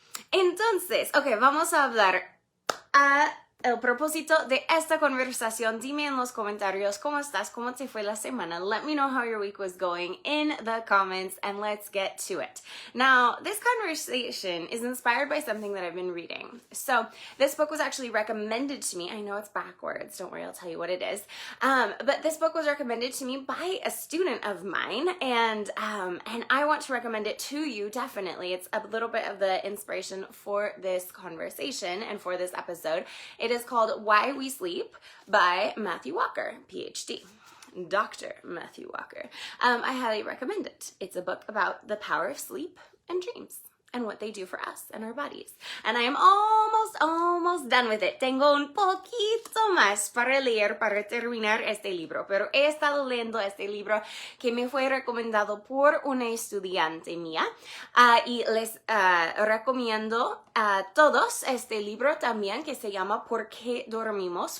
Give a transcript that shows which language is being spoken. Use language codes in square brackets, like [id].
[es] Entonces, vamos a hablar el propósito de esta conversación. Dime en los comentarios cómo estás, cómo te fue la semana. [en] Let me know how your week was going in the comments, and let's get to it. Now, this conversation is inspired by something that I've been reading. So, this book was actually recommended to me. I know it's backwards. Don't worry, I'll tell you what it is. But this book was recommended to me by a student of mine, and I want to recommend it to you, definitely. It's a little bit of the inspiration for this conversation and for this episode. It is called Why We Sleep by Matthew Walker, PhD. Dr. Matthew Walker. I highly recommend it. It's a book about the power of sleep and dreams. and what they do for us and our bodies. And I am almost done with it. [es] Tengo un poquito más para leer para terminar este libro, pero he estado leyendo este libro que me fue recomendado por una estudiante mía y les recomiendo a todos este libro también que se llama ¿Por qué dormimos?